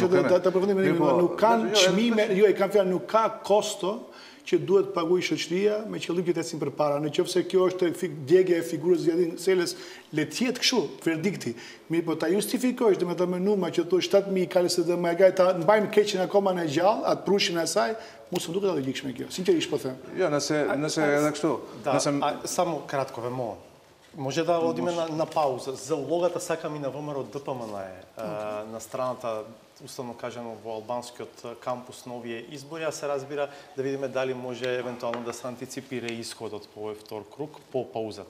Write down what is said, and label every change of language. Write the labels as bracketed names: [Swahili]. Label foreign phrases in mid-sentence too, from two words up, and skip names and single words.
[Albanian] nuk kanë çmime, jo e kam fjalë, nuk ka kosto që duhet paguaj shoqëria me qëllim që të ecin përpara. Nëse kjo është djegja e figurës Zjedin Selës, le të jetë kështu, verdikti. Mirë, po ta justifikosh, domethënë me numra që thosh 7.000 ka LSDM, ta mbajmë keqin akoma në gjallë, atë prushin e saj, mos më duket e logjikshme kjo. Sinqerisht po them. Jo, nëse edhe kështu. [Macedonian] Само кратко вемо. Може да одиме на пауза. За улогата сакам и на ВМРО ДПМН на страната, уставно кажано, во албанскиот кампус на овие избори, а се разбира да видиме дали може евентуално да се антиципира исходот по овој втор круг по паузата.